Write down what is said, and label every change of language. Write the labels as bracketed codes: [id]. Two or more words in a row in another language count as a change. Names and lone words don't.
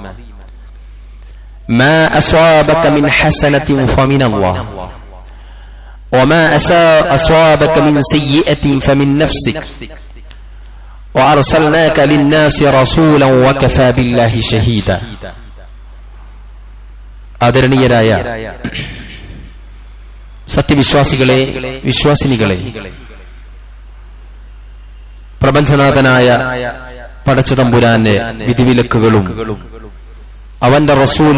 [ar] ما أصابك من حسنة فمن الله وما أصابك من سيئة فمن نفسك وأرسلناك للناس رسولا وكفى بالله شهيدا ആദരണീയരായ [ml] സത്യവിശ്വാസികളെ, വിശ്വാസിനികളെ, പ്രപഞ്ചനാഥനായ പടച്ചതമ്പുരാന്റെ വിധിവിലക്കുകളും അവന്റെ റസൂൽ